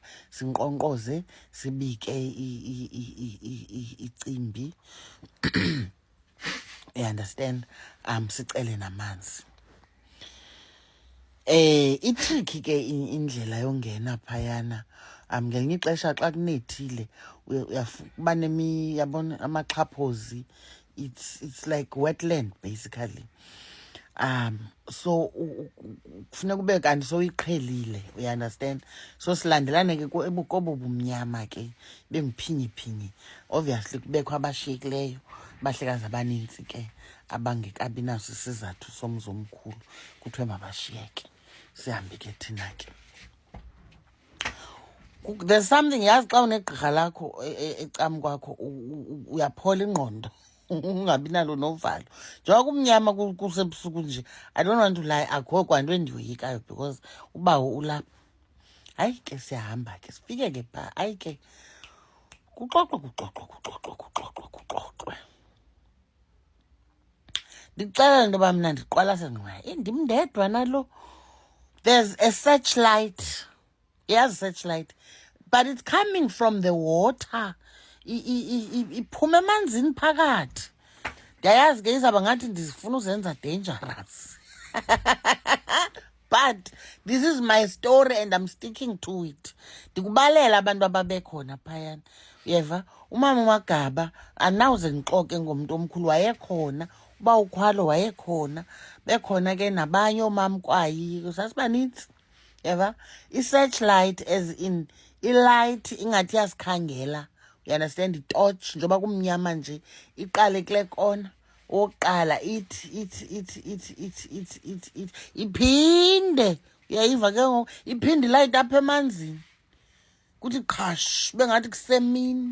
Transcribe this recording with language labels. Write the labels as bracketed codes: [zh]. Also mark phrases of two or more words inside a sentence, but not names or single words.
[xh] Sinkqonkqoze, sibike icimbi, [en] you-understand, [xh] sicele namanzi. Itriki ke indlela yongena phayana, ngelinye ixesha xa kunethile uba yabona amaxhaphozi, [en] it's like wetland basically. [xh] So kufuneka ube kanti soyiqhelile, uyaunderstand. So silandelane ke kobo bumnyama ke benguphinyiphinyi. Obviously kubekho abashiyekileyo, abahlekazi abanintsi ke abangekabi naso isizathu somzi omkhulu, kuthiwe mabashiyeke, sihambe ke thina ke. [en] There's something, [xh] yazi xa unegqirha lakho ecam kwakho uyaphola ingqondo, ungabi nalo novalo. Njengoba kumnyama kusebusuku nje, [en] I don't want to lie, [xh] akho kwanto endiyoyikayo because ubawo ulapha. Hayi ke siyahamba ke sifike ke phaa. Hayi ke kuxoxwe. Ndicela into yoba mna ndiqwalase ngqwayi ndimndedwa nalo. [en] There's a searchlight. Yes, searchlight. But it's coming from the water. [xh] Iphume emanzini phakathi. Ndiyayazi ke izawuba ngathi ndifuna uzenza dangerous. [en] But this is my story and I'm sticking to it. [xh] Ndikubalela abantu ababekhona phayana. Uyeva? Umama uMagaba anawuze ndixoke ngomntu omkhulu wayekhona. Uba ukhwalo wayekhona. Bekhona ke nabanye oomam kwayi. Sasibanintsi. Yeva? I-searchlight [en] as in [xh] ilight ingathi yasikhangela. [en] You understand? [xh] Itotshi njengoba kumnyama nje iqale kule kona. Oqala ithi iphinde uyayiva ke ngoku iphinde ilayite apha emanzini kuthi qhash bengathi kusemini.